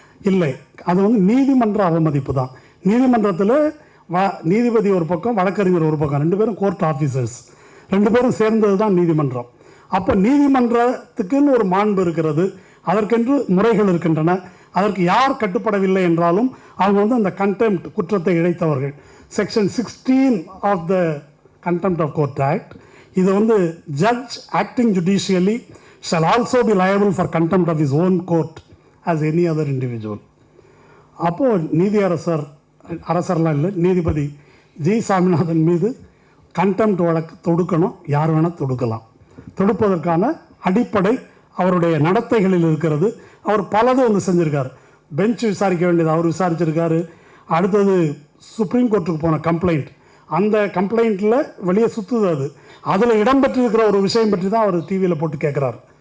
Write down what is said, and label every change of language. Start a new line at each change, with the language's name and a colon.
Tamil: இல்லை, அது வந்து நீதிமன்ற அவமதிப்பு தான். நீதிமன்றத்தில் நீதிபதி ஒரு பக்கம், வழக்கறிஞர் ஒரு பக்கம், 2 பேரும் கோர்ட் ஆஃபீஸர்ஸ், 2 பேரும் சேர்ந்தது தான் நீதிமன்றம். அப்போ நீதிமன்றத்துக்குன்னு ஒரு மாண்பு இருக்கிறது, அதற்கென்று முறைகள் இருக்கின்றன. அதற்கு யார் கட்டுப்படவில்லை என்றாலும் அவங்க வந்து அந்த கண்டெம்ட் குற்றத்தை இழைத்தவர்கள்.
English: section 16 of the contempt of court act,
Tamil: இது வந்து
English: Judge acting judicially shall also be liable for contempt of his own court as any other individual.
Tamil: அப்போது அரசர்லாம் இல்லை, நீதிபதி ஜி. சாமிநாதன் மீது கண்டெம்ட் வழக்கு தொடுக்கணும், யார் வேணால் தொடுக்கலாம். தொடுப்பதற்கான அடிப்படை அவருடைய நடத்தைகளில் இருக்கிறது. அவர் பலது வந்து செஞ்சுருக்கார். பெஞ்ச் விசாரிக்க வேண்டியது அவர் விசாரிச்சிருக்காரு. அடுத்தது சுப்ரீம் கோர்ட்டுக்கு போன கம்ப்ளைண்ட், அந்த கம்ப்ளைண்ட்டில் வெளியே சுற்றுது, அதில் இடம்பெற்றிருக்கிற ஒரு விஷயம் பற்றி தான் அவர் டிவியில் போட்டு கேட்குறார்.